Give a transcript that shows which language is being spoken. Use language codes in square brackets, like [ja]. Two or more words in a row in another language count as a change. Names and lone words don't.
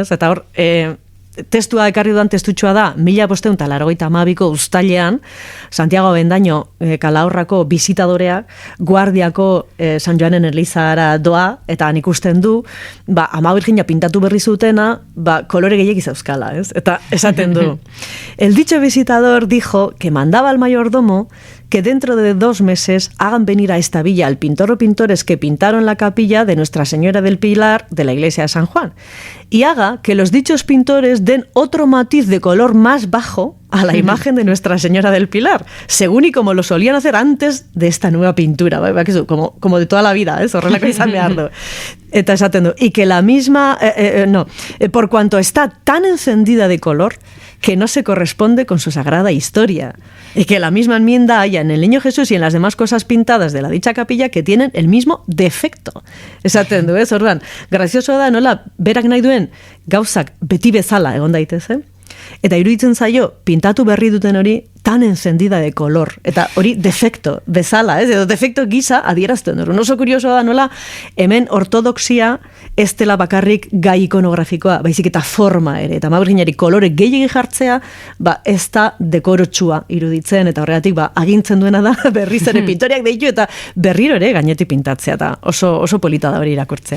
[eu] Eta hor, testua ekarri dudan testutxoa da 1582ko uztailean Santiago Bendaño Kalahorrako bisitadoreak Guardiako San Joanen elizara doa, eta han ikusten du Ama Virginia pintatu berri zutena kolore gehiegi zauzkala, ez? Eta esaten du [es] el dicho visitador dijo que mandaba al mayordomo que dentro de 2 meses hagan venir a esta villa al pintor o pintores que pintaron la capilla de Nuestra Señora del Pilar de la iglesia de San Juan, y haga que los dichos pintores den otro matiz de color más bajo a la imagen de Nuestra Señora del Pilar, según y como lo solían hacer antes de esta nueva pintura, como de toda la vida, [eu] horrelako izan behar du. Eta esaten du, [es] y que la misma, por cuanto está tan encendida de color, que no se corresponde con su sagrada historia, y que la misma enmienda haya en el Niño Jesús y en las demás cosas pintadas de la dicha capilla que tienen el mismo defecto. [eu] Esaten du, orduan, grazioso da nola berak nahi duen gauzak beti bezala egon daitezen, eta iruditzen zaio pintatu berri duten hori [es] tan encendida de color, [eu] eta hori defecto bezala, edo defecto gisa adierazten dut. Oso kurioso da nola hemen ortodoxia ez dela bakarrik gai ikonografikoa, baizik eta forma ere, eta Ama Virginari kolore gehiegi jartzea, ez da dekorotsua iruditzen, eta horregatik agintzen duena da berriz ere pintoriak deitu, eta berriro ere gainetik pintatzea, eta oso polita da hori irakurtzea.